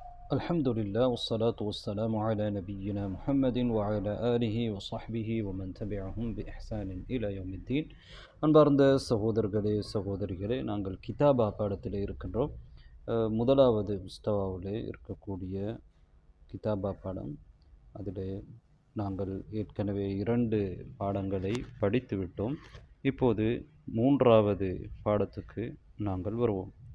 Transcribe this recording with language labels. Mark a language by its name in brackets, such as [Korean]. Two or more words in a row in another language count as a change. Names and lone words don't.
[Arabic] الحمد لله والصلاة والسلام على نبينا محمد وعلى آله وصحبه ومن تبعهم بإحسان إلى يوم الدين. [Tamil] அன்பார்ந்த சகோதரர்களே சகோதரிகளே, நாங்கள் கிதாபா பாடத்தில் இருக்கின்றோம். முதலாவது முஸ்தவாவிலே இருக்கக்கூடிய கிதாபா பாடம். அதில் நாங்கள் ஏற்கனவே 2 பாடங்களை படித்து விட்டோம். இப்போது 3வது பாடத்துக்கு நாங்கள் வருவோம்.